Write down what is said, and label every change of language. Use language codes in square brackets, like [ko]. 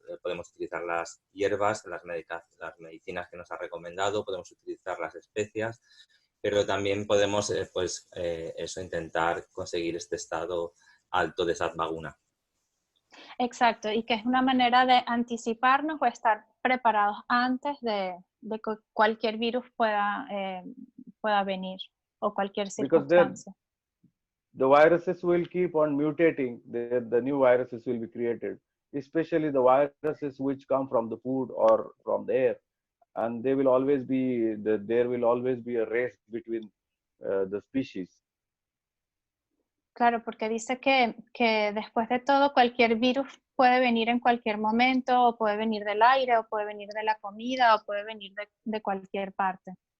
[es] Podemos utilizar las hierbas, las medicinas que nos ha recomendado, podemos utilizar las especias, pero también podemos intentar conseguir este estado alto de sattva guna. Exacto, y que es una manera de anticiparnos o estar preparados antes de que cualquier virus pueda venir, o cualquier circunstancia. [en] The viruses will keep on mutating, the new viruses will be created, especially the viruses which come from the food or from the air, and there will always be a race between the species. [es] Claro, porque dice que después de todo cualquier virus puede venir en cualquier momento, o puede venir del aire, o puede venir de la comida, o puede venir de cualquier parte.